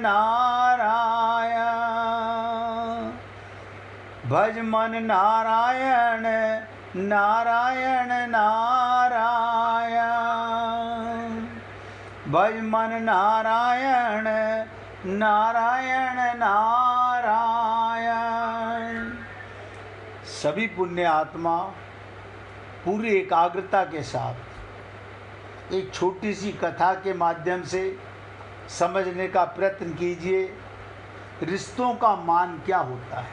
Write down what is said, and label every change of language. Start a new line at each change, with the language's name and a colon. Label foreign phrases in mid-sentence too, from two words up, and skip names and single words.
Hindi: नारायण भज मन नारायण नारायण नारायण भज मन नारायण नारायण नारायण। सभी पुण्य आत्मा पूरी एकाग्रता के साथ एक छोटी सी कथा के माध्यम से समझने का प्रयत्न कीजिए रिश्तों का मान क्या होता है।